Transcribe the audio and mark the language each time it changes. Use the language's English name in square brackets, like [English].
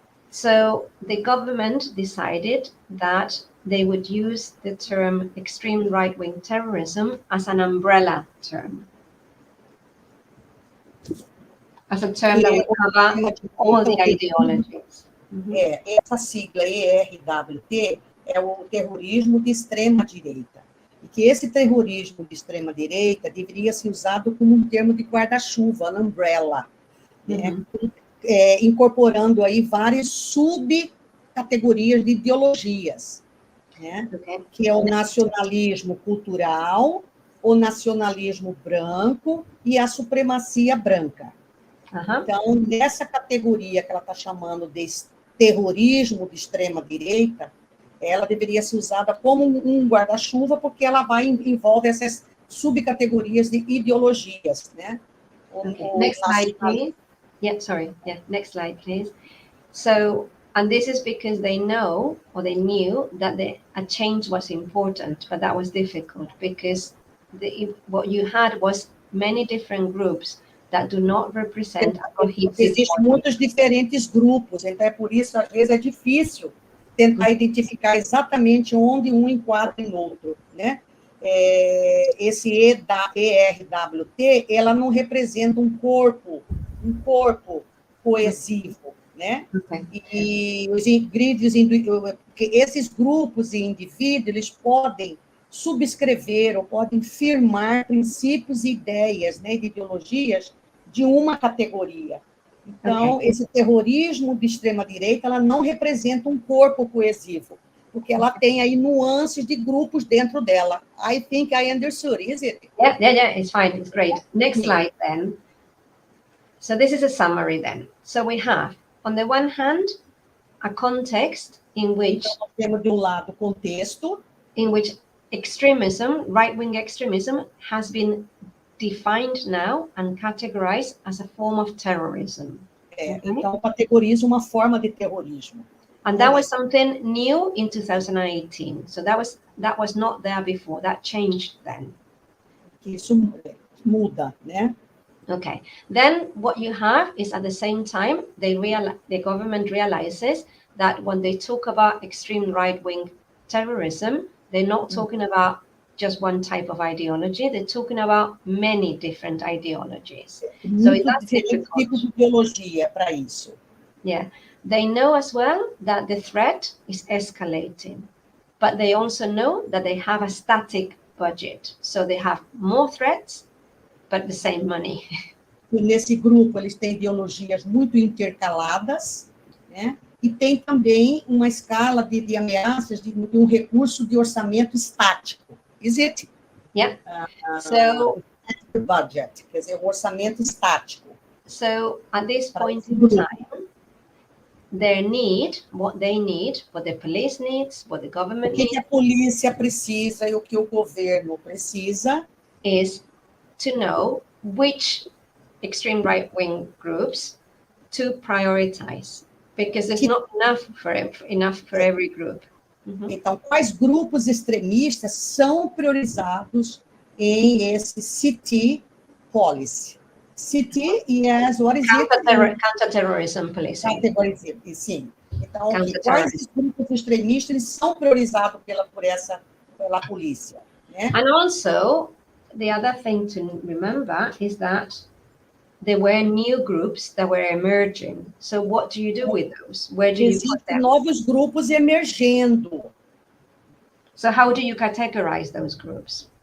[English] So the government decided that they would use the term extreme right-wing terrorism as an umbrella term. As a term that would cover all the ideologies. [Portuguese] Essa sigla ERWT é o terrorismo de extrema-direita. E que esse terrorismo de extrema-direita deveria ser usado como um termo de guarda-chuva, [English] an umbrella, [Portuguese] né? Incorporando aí várias subcategorias de ideologias, né? Que é o nacionalismo cultural, o nacionalismo branco e a supremacia branca. Então, nessa categoria que ela está chamando de terrorismo de extrema-direita, ela deveria ser usada como um guarda-chuva, porque ela envolve essas subcategorias de ideologias, né? [English] Okay. Next slide, please. Yeah, sorry. Yeah, next slide, please. So, and this is because they know, or they knew, that a change was important, but that was difficult because what you had was many different groups that do not represent a cohesive [Portuguese] Existem muitos diferentes grupos, então é por isso, às vezes, é difícil tentar identificar exatamente onde um enquadra em outro, né? Esse ERWT, ela não representa um corpo coesivo, né? Okay. E os indivíduos, esses grupos e indivíduos, eles podem subscrever ou podem firmar princípios e ideias, né, de ideologias de uma categoria. Então, esse terrorismo de extrema-direita, ela não representa um corpo coesivo, porque ela tem aí nuances de grupos dentro dela. [English] I think I understood, is it? Yeah, it's fine, it's great. Next slide, then. So this is a summary, then. So we have, on the one hand, a context in which... [Portuguese] Então, temos de um lado o contexto, [English] in which extremism, right-wing extremism, has been defined now and categorized as a form of terrorism. [Portuguese] Então, categoriza uma forma de terrorismo. [English] And that was something new in 2018. So that was not there before. That changed then. [Portuguese] Isso muda, né? Okay. [English] Then what you have is at the same time, the government realizes that when they talk about extreme right-wing terrorism, they're not talking about just one type of ideology. They're talking about many different ideologies. So that's [Portuguese] diferentes tipos de ideologia para isso. Yeah. [English] They know as well that the threat is escalating, but they also know that they have a static budget. So they have more threats, but the same money. [Portuguese] E nesse grupo, eles têm ideologias muito intercaladas, né? E tem também uma escala de ameaças de um recurso de orçamento estático. [English] Is it? Yeah. So, [Portuguese] budget, quer dizer, um orçamento estático. [English] So, at this point in time, their need, what they need, what the police needs, what the government needs, [Portuguese] O que a polícia precisa e o que o governo precisa [English] is to know which extreme right-wing groups to prioritize, because there's not enough for every group. [Portuguese] Então, quais grupos extremistas são priorizados em esse CT policy? [English] CT is what is Counterterrorism policing. Categorizing, sim. [Portuguese] Então, quais grupos extremistas eles são priorizados pela polícia? Né? [English] And also, the other thing to remember is that there were new groups that were emerging. So what do you do with those? Where do you put them? [Portuguese] Novos grupos emergendo. [English] So how do you categorize those groups?